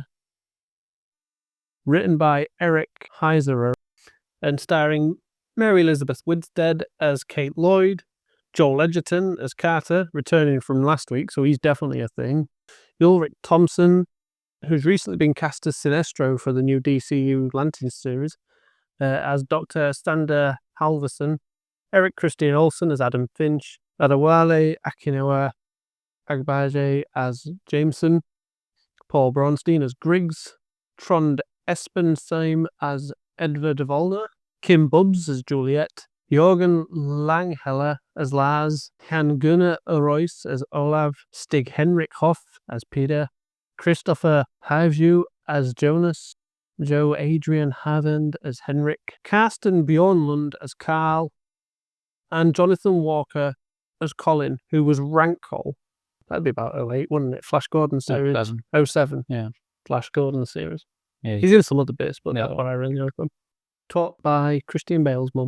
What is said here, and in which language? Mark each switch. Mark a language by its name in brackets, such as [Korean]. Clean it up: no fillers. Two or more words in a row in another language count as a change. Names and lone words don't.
[English] Written by Eric Heiserer and starring Mary Elizabeth Winstead as Kate Lloyd, Joel Edgerton as Carter, returning from last week, so he's definitely a thing. Ulrich Thompson, who's recently been cast as Sinestro for the new DCU Lanterns series, as Dr. Stander Halverson. Eric Christian Olsen as Adam Finch. Adewale Akinola Agbaje as Jameson. Paul Braunstein as Griggs. Trond Espensheim as Edvard Volner. Kim Bubbs as Juliet. Jorgen Langheller as Lars. Han Gunnar Royce as Olav. Stig Henrik Hoff as Peter. Christopher Hivju as Jonas. Joe Adrian Hammond as Henrik, Karsten Bjornlund as Carl, and Jonathan Walker as Colin, who was Rankle. That'd be about 08, wouldn't it? Flash Gordon series. 07. Yeah. Flash Gordon series. Yeah. He's in some other bits, but Yeah. that's what I really know from. Taught by Christian Bale's mum.